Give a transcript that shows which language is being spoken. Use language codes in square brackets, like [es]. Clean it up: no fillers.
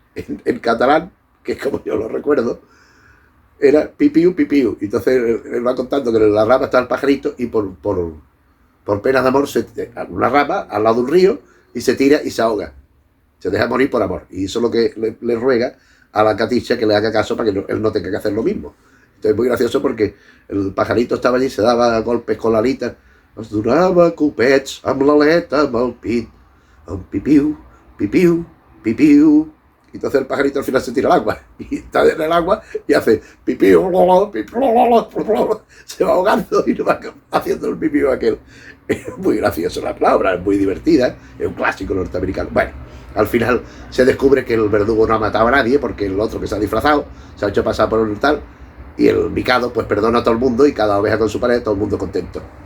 [es] En catalán, que es como yo lo recuerdo, era pipiu, pipiu. Y entonces él va contando que en la rama está el pajarito y por penas de amor, una rama al lado de un río y se tira y se ahoga. Se deja morir por amor. Y eso es lo que le ruega a la Caticha que le haga caso para que él no tenga que hacer lo mismo. Entonces es muy gracioso porque el pajarito estaba allí, se daba golpes con la alita, [ca] es donava copets amb l'aleta, amb el pit, [es] amb pipiu, pipiu, pipiu. Y entonces el pajarito al final se tira al agua y está en el agua y hace pipiu, pipiu, se va ahogando y no va haciendo el pipiu aquel. Es muy gracioso la palabra, es muy divertida, es un clásico norteamericano. Bueno, al final se descubre que el verdugo no ha matado a nadie porque el otro que se ha disfrazado se ha hecho pasar por un tal y el Mikado pues perdona a todo el mundo y cada oveja con su pared, todo el mundo contento.